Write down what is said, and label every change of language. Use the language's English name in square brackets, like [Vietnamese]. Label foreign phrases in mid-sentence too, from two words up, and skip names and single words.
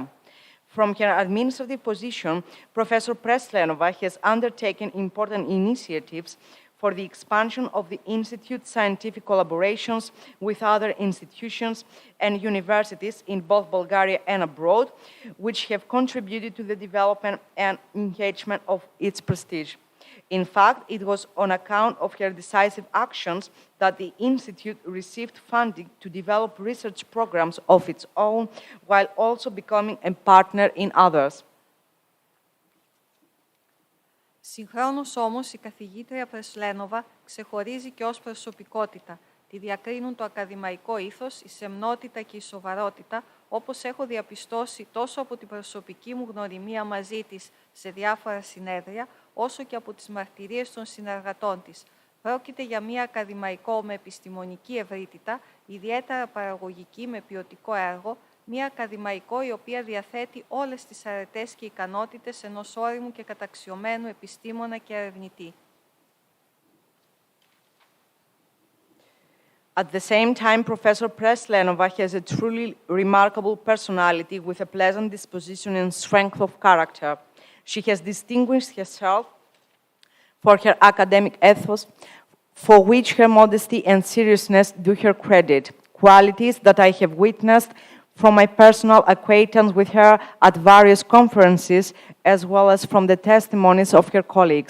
[English] From her administrative position, Professor Preslenova has undertaken important initiatives for the expansion of the Institute's scientific collaborations with other institutions and universities in both Bulgaria and abroad, which have contributed to the development and engagement of its prestige. In fact, it was on account of her decisive actions that the Institute received funding to develop research programs of its own, while also becoming a partner in others. [Greek] Συγχρόνως όμως, η καθηγήτρια Πρεσλένοβα ξεχωρίζει και ως προσωπικότητα. Τη διακρίνουν το ακαδημαϊκό ήθος, η σεμνότητα και η σοβαρότητα, όπως έχω διαπιστώσει τόσο από την προσωπική μου γνωριμία μαζί της σε διάφορα συνέδρια, όσο και από τις μαρτυρίες των συνεργατών της. Πρόκειται για μια ακαδημαϊκό με επιστημονική ευρύτητα, ιδιαίτερα παραγωγική με ποιοτικό έργο, μια ακαδημαϊκό η οποία διαθέτει όλες τις αρετές και ικανότητες ενός όριμου και καταξιωμένου επιστήμονα και ερευνητή. [English] At the same time, Professor Preslenova has a truly remarkable personality with a pleasant disposition and strength of character. She has distinguished herself for her academic ethos, for which her modesty and seriousness do her credit, qualities that I have witnessed from my personal acquaintance with her at various conferences, as well as from the testimonies of her colleagues.